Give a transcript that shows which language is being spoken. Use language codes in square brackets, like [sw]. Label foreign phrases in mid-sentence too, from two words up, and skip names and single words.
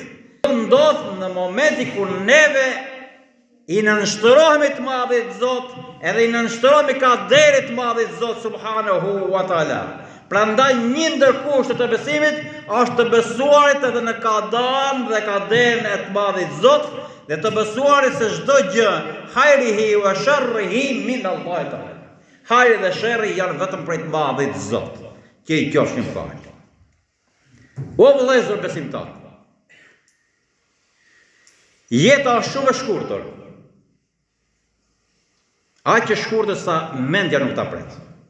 [sq] Ndodh në momentin kur neve i nënshtrohemi të madhit Zot, edhe i nënshtrohemi kaderit të madhit Zot [ar] سبحانه وتعالى. [sq] Prandaj një ndër kushtet e besimit është të besuarit edhe në kadan dhe kaden e të madhit Zot, dhe të besuarit se çdo gjë [ar] خيره وشره من الله تعالى. [sq] Hajri dhe sherri janë vetëm prej të madhit Zot, që i qofshin fal. O vëllezër besimtar, jeta është shumë e shkurtër. Aq e shkurtër sa mendja nuk ta pret.